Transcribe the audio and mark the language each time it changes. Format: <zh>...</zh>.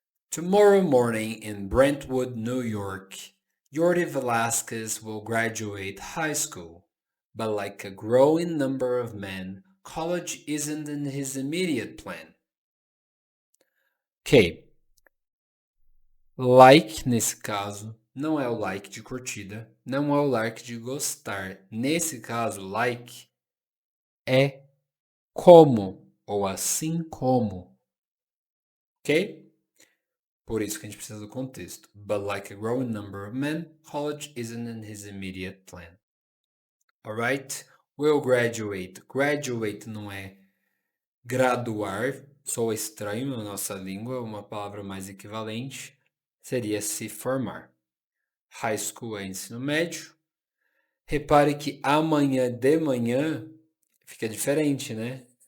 <en>Tomorrow morning in Brentwood, New York, Yordi Velasquez will graduate high school. But like a growing number of men, college isn't in his immediate plan. Ok.</en> <pt>Like, nesse caso, não é o like de curtida, não é o like de gostar. Nesse caso, like é como ou assim como. Ok? Por isso que a gente precisa do contexto.</pt> <en>But like a growing number of men, college isn't in his immediate plan. Alright? Will graduate.</en> <pt>Graduate não é graduar, soa estranho na nossa língua, uma palavra mais equivalente seria se formar. High school é ensino médio. Repare que amanhã de manhã fica diferente, né?</pt>